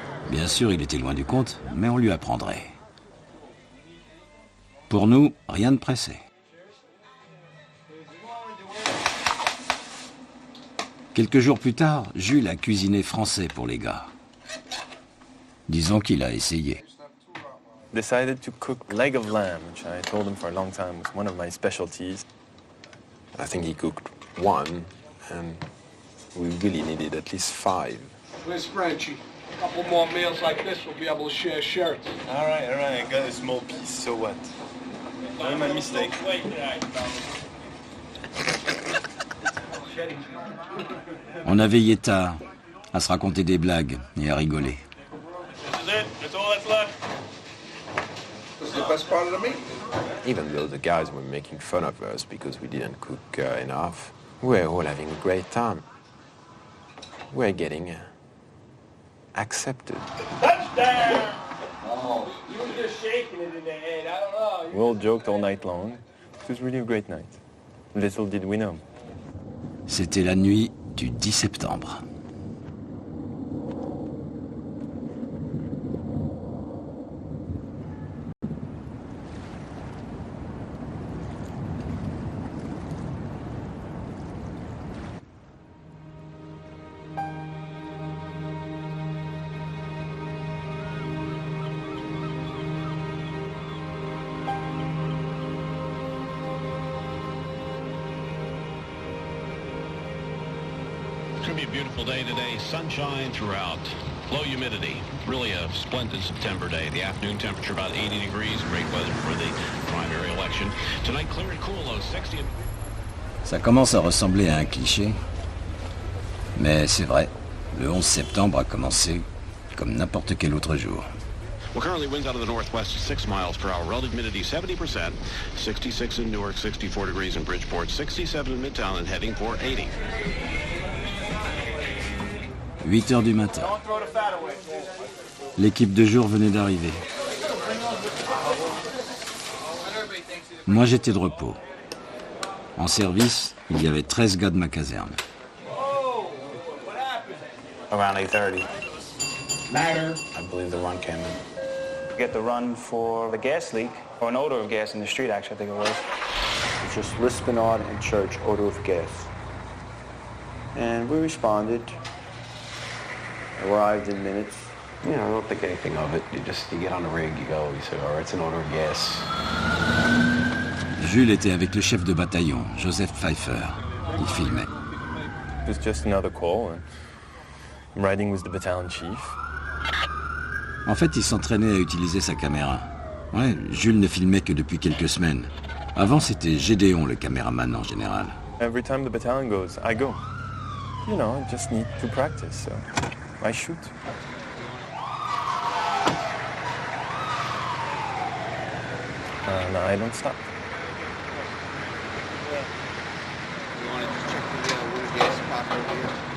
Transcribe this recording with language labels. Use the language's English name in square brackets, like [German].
[French] Bien sûr, il était loin du compte, mais on lui apprendrait. Pour nous, rien ne pressait. Quelques jours plus tard, Jules a cuisiné français pour les gars. Disons qu'il a essayé. [English] Decided to cook leg of lamb, which I told him for a long time was one of my specialties. I think he cooked one, and we really needed at least 5. Where's Frenchie? A couple more meals like this, we'll be able to share shirts. All right, I got a small piece, so what? Not my mistake. [French] On a veillé tard, à se raconter des blagues et à rigoler. [English] This is it. That's all that's left. This is the best part of the meat. Even though the guys were making fun of us because we didn't cook enough, we were all having a great time. We're getting accepted. Touchdown! Oh. You were just shaking it in the head. I don't know. We all joked all night long. It was really a great night. Little did we know. [French] C'était la nuit du 10 septembre. [English] It's going to be a beautiful day today. Sunshine throughout. Low humidity. Really a splendid September day. The afternoon temperature about 80 degrees. Great weather for the primary election. Tonight clear and cool, low 60. [French] Ça commence à ressembler à un cliché. Mais c'est vrai, le 11 septembre a commencé comme n'importe quel autre jour. [English] Well, currently winds out of the northwest 6 miles per hour. Relative humidity 70%. 66 in Newark, 64 degrees in Bridgeport, 67 in Midtown, and heading for 80. [French] 8 heures du matin. L'équipe de jour venait d'arriver. Moi, j'étais de repos. En service, il y avait 13 gars de ma caserne. [English] Around 8:30. Matter. I believe the run came in. We get the run for the gas leak, or an odor of gas in the street, actually, I think it was. It was just Lispinard and Church, odor of gas. And we responded. Arrived in minutes. You know, I don't think anything of it. You get on the rig, you go, you say, all right, it's an odor of gas. [French] Jules était avec le chef de bataillon, Joseph Pfeiffer. Il filmait. [English] It was just another call. I'm riding with the battalion chief. [French] En fait, il s'entraînait à utiliser sa caméra. Ouais, Jules ne filmait que depuis quelques semaines. Avant, c'était Gédéon, le caméraman en général. [English] Every time the battalion goes, I go. You know, I just need to practice, so I shoot. And I don't stop. You want to just check the water gas pop over here?